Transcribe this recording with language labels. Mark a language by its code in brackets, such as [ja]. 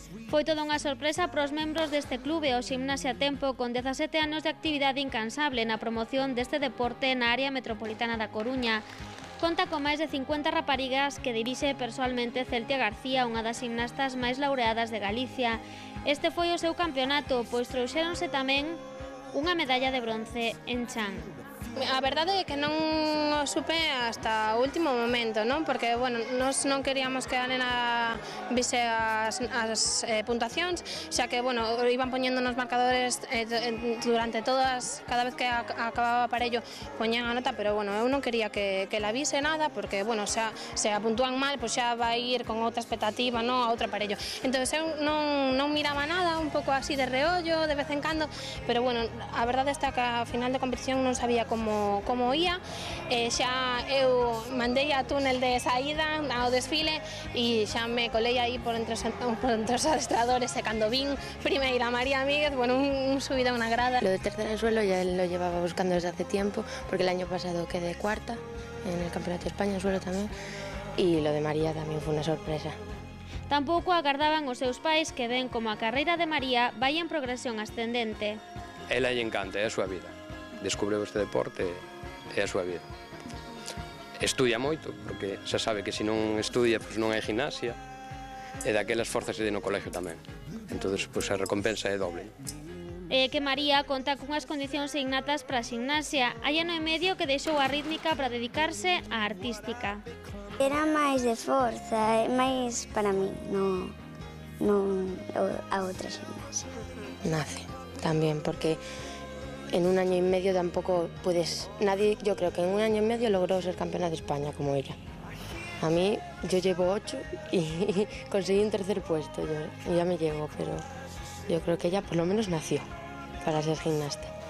[gl] Foi toda unha sorpresa para os membros deste clube, o Ximnasia Tempo, con 17 anos de actividade incansable na promoción deste deporte na área metropolitana da Coruña. Conta con máis de 50 raparigas que dirixe persoalmente Celtia García, unha das gimnastas máis laureadas de Galicia. Este foi o seu campeonato, pois trouxéronse tamén unha medalla de bronce en chan. A verdade é que non o supe hasta o último momento, non? Porque, bueno, nos non queríamos que a nena vise as puntuacións, xa que, bueno, iban poñendo nos marcadores durante todas, cada vez que acababa o aparello poñían a nota, pero, bueno, eu non quería que la vise nada, porque, bueno, xa, se a puntúan mal, pois xa vai ir con outra expectativa, non, a outro aparello. Entón, eu non miraba nada, un pouco así de reollo, de vez en cando, pero, bueno, a verdade está que a final de competición non sabía como ía, xa eu mandei a túnel de saída ao desfile e xa me colei aí por entre os adestradores e cando vin primeira María Míguez, bueno, un subido a unha grada. [es] Lo de tercera en suelo ya lo llevaba buscando desde hace tiempo, porque el año pasado quedé cuarta en el Campeonato de España en suelo tamén, y lo de María [gl] tamén foi unha sorpresa. Tampouco agardaban os seus pais que ven como a carreira de María vai en progresión ascendente. Ela lle encanta, é a súa vida. Descubreu este deporte e a súa vida. Estudia moito, porque xa sabe que se non estudia, pois non hai gimnasia, e daquelas forzas de no colegio tamén. Entón, pois a recompensa é doble. E que María conta cunhas condicións innatas para a gimnasia. Hai ano e medio que deixou a rítmica para dedicarse á artística. Era máis de forza, máis para mí, non a outra gimnasia. [es] Nace también, porque en un año y medio tampoco puedes... Nadie, yo creo que en un año y medio logró ser campeona de España como ella. A mí, yo llevo 8 y conseguí un tercer puesto, ya me llegó, pero yo creo que ella por lo menos nació para ser gimnasta.